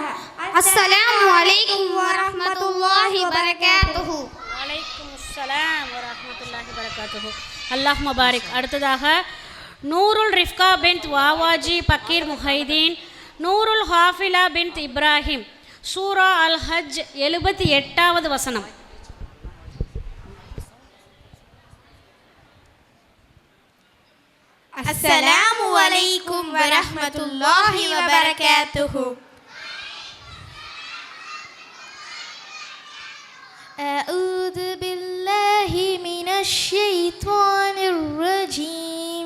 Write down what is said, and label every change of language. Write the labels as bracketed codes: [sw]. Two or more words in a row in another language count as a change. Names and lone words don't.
[ar] السلام عليكم ورحمة الله وبركاته. وعليكم السلام ورحمة الله وبركاته. الله مبارك. [ta] அடுத்ததாக நூருல் ரிஃப்கா பின்த் வாவாஜி பக்கீர் முஹைதீன் நூருல் ஹாஃபிலா பின்த் இப்ராஹிம் சூரா அல் ஹஜ் 78வது வசனம். [ar] السلام عليكم ورحمة الله وبركاته. أعوذ بالله من الشيطان الرجيم.